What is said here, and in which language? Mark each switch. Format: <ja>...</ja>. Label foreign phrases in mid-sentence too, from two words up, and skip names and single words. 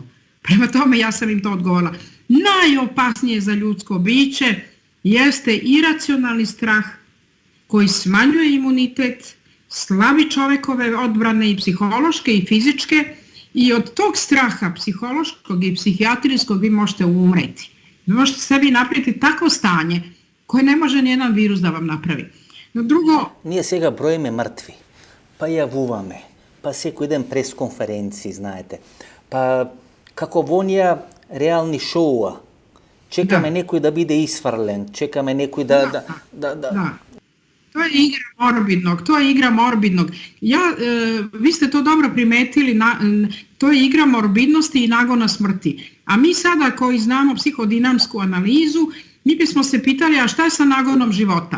<sr>Prema tome ja sam im to odgovorila. Najopasnije za ljudsko biće jeste iracionalni strah koji smanjuje imunitet, slabi čovekove odbrane i psihološke i fizičke i od tog straha psihološkog i psihijatrijskog vi možete umreti. Vi možete sebi napraviti takvo stanje koje ne može nijedan virus da vam napravi. Drugo...</sr> <mk>Ние сега броиме мртви, па јавуваме, па секој ден пресконференции, знаете, па како во оние реални шоуа, чекаме некој да биде исфрлен, чекаме некој да...</mk> <sr>To je igra morbidnog. Vi ste to dobro primetili, to je igra morbidnosti i nagona smrti. A mi sada koji znamo psihodinamsku analizu, mi bismo se pitali, a šta je sa nagonom života?</sr>